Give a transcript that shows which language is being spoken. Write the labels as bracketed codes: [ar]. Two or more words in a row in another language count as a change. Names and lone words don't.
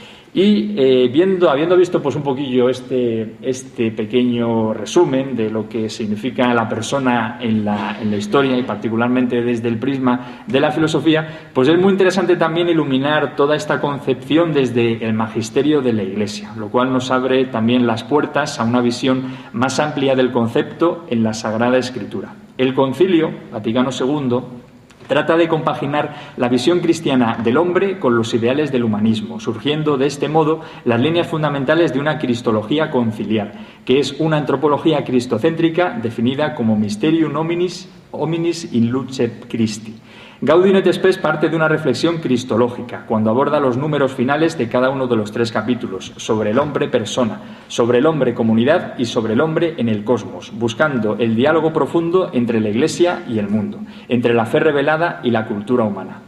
[es] Y habiendo visto pues un poquillo este pequeño resumen de lo que significa la persona en la historia y particularmente desde el prisma de la filosofía, pues es muy interesante también iluminar toda esta concepción desde el magisterio de la Iglesia, lo cual nos abre también las puertas a una visión más amplia del concepto en la Sagrada Escritura. El Concilio Vaticano II trata de compaginar la visión cristiana del hombre con los ideales del humanismo, surgiendo de este modo las líneas fundamentales de una cristología conciliar, que es una antropología cristocéntrica definida como [la] mysterium hominis in luce Christi. [es] Gaudium et Spes parte de una reflexión cristológica, cuando aborda los números finales de cada uno de los 3 capítulos, sobre el hombre persona, sobre el hombre comunidad y sobre el hombre en el cosmos, buscando el diálogo profundo entre la Iglesia y el mundo, entre la fe revelada y la cultura humana.